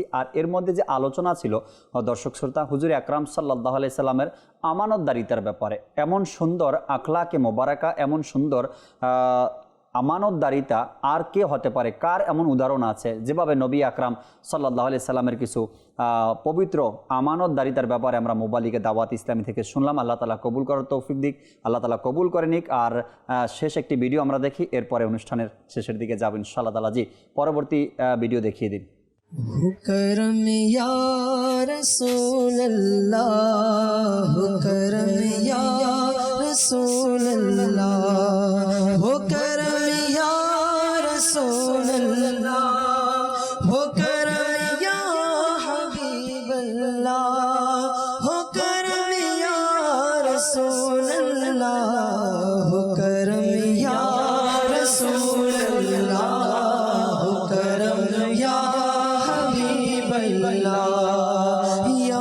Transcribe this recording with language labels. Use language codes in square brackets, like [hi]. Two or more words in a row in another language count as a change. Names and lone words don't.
[bn] আর এর মধ্যে যে আলোচনা ছিল দর্শক শ্রোতা, হুজুর আকরাম সাল্লাল্লাহু আলাইহি সাল্লামের আমানতদারিতার ব্যাপারে, এমন সুন্দর আখলাকে মোবারকা, এমন সুন্দর আমানতদারিতা আর কে হতে পারে, কার এমন উদাহরণ আছে যেভাবে নবী আকরাম সাল্লাল্লাহু আলাইহি সাল্লামের কিছু পবিত্র আমানতদারিতার ব্যাপারে আমরা মোবালিকে দাওয়াত ইসলামী থেকে শুনলাম। আল্লাহ তাআলা কবুল করার তৌফিক দিক, আল্লাহ তাআলা কবুল করে নিক। আর শেষ একটি ভিডিও আমরা দেখি, এরপরে অনুষ্ঠানের শেষের দিকে যাব ইনশাআল্লাহ তাআলা। জি, পরবর্তী ভিডিও দেখিয়ে দিন। [ur] کرم یا رسول اللہ، کرم یا رسول اللہ، کرم یا رسول اللہ، کرم یا حبیب اللہ، کرم یا رسول اللہ، کرم یا رسول اللہ، کرم یا یا